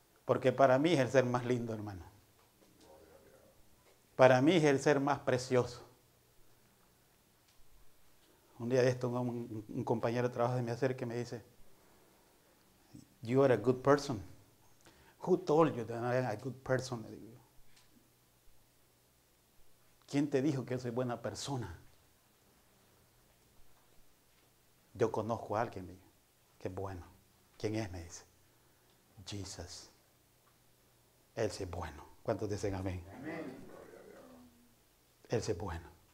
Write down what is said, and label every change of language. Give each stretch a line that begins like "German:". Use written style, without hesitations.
Spanish: Porque para mí es el ser más lindo, hermano. Para mí es el ser más precioso. Un día de esto un compañero de trabajo se me acerca y me dice,
English: "You are a good person." "Who told you that I am a good person?"
Spanish: Le digo. ¿Quién te dijo que yo soy buena persona? Yo conozco a alguien, digo, que es bueno. ¿Quién es? Me dice. Jesus. Él sí es bueno. ¿Cuántos dicen amén? Amén. Él sí es bueno.